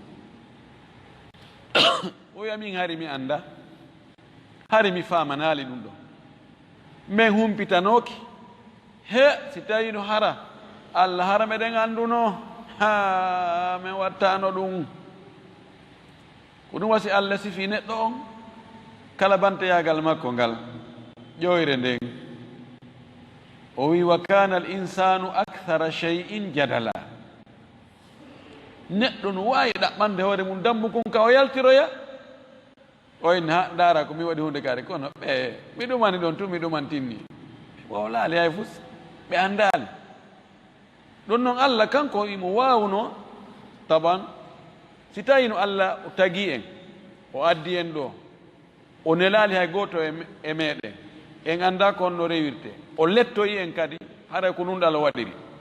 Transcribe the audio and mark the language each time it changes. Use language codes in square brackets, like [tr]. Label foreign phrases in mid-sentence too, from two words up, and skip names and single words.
[ff] o wi amin hari mi anda, hari mi famanali ɗum ɗo, min humpitanoki he si tawi no hara Allah hara meɗen anduno ha min wattano ɗum. ko ɗum wasi Allah sifi neɗɗo on kala bantayagal makko ngal ƴoyre nden o wi [ar] وكان الإنسان أكثر شيء جدلا. [ff] neɗɗo no wawi ɗaɓɓande hoore mum dambu kon ka o yaltiroya o in ha dara ko mi waɗi hunde kare kono ɓe mi ɗumani ɗon tu mi ɗumantinni o laali hay fus ɓe andali ɗon noon Allah kanko imo wawno taban si tawi no Allah tagi en o addi en ɗo o nelali hay goto e meɗen en anda ko on ɗo rewirte o lettoyi en kadi haray ko nunɗal o waɗiri